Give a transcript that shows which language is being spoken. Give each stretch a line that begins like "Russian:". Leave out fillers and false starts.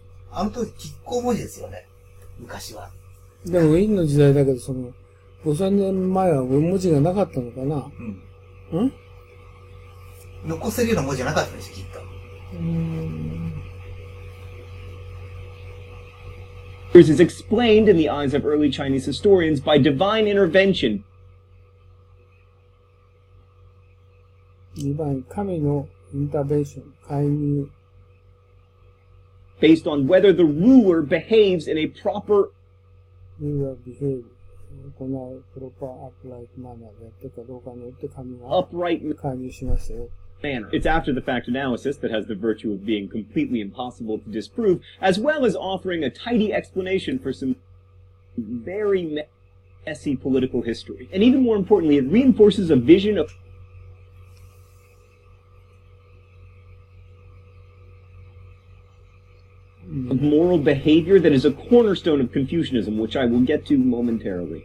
Japanese: あの当時、亀甲文字ですよね。昔は。でも、殷の時代だけど、5000年前は文字がなかったのかな。残せるような文字じゃなかったんですよ、きっと。
English: is explained in the eyes of early Chinese historians by divine intervention.
Japanese: 2番、神のインターベンション、介入。
English: Based on whether the ruler behaves in a proper ruler behave
Japanese: 行うプロパーアップライトマナーでやってるかどうかによって神が
English: upright
Japanese: 介入しましたよ。
English: manner. It's after the fact analysis that has the virtue of being completely impossible to disprove, as well as offering a tidy explanation for some very messy political history. And even more importantly, it reinforces a vision of moral behavior that is a cornerstone of Confucianism, which I will get to momentarily.